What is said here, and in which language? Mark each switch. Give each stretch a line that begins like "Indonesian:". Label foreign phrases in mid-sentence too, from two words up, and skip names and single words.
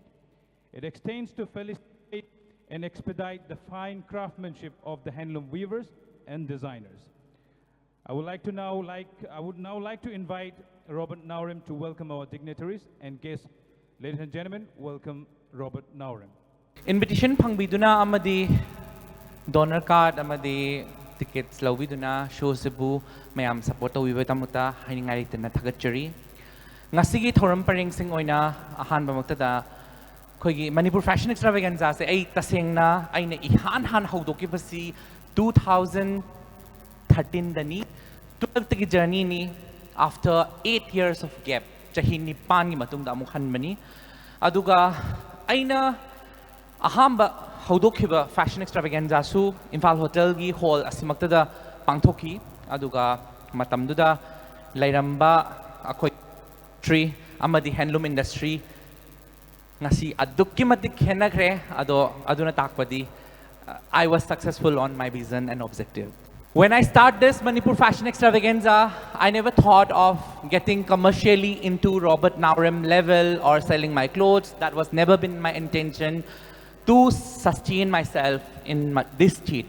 English: It extends to felicitate and expedite the fine craftsmanship of the handloom weavers and designers. I would now like to invite Robert Naorem to welcome our dignitaries and guests. Ladies and gentlemen, welcome Robert Naorem.
Manipuri: Invitation pangbiduna amadi
English: donor card
Manipuri: amadi tickets lawiduna show sebu mayam support wiwe tamuta haningai tena thagachari ngasigi thoram paring sing oina ahan bamaktada khoigi Manipur Fashion Extravaganza se ai tasengna aina ihan han haudoki basi 2013 dani 12 tagi journey ni
English: after 8 years of gap
Manipuri: chahi nipan gi matungda amuk hanmani aduga aina ahamba haudokiba Fashion Extravaganza su Imphal Hotel gi hall asimaktada pangthoki aduga matamduda lairamba akoi tree amadi
English: handloom industry
Manipuri: ngasi adukki matik khenakre aduna takpadi
English: I was successful on my vision and objective. When I start this Manipur Fashion Extravaganza, I never thought of getting commercially into Robert Naorem level or selling my clothes. That was never been my intention to sustain myself in this street.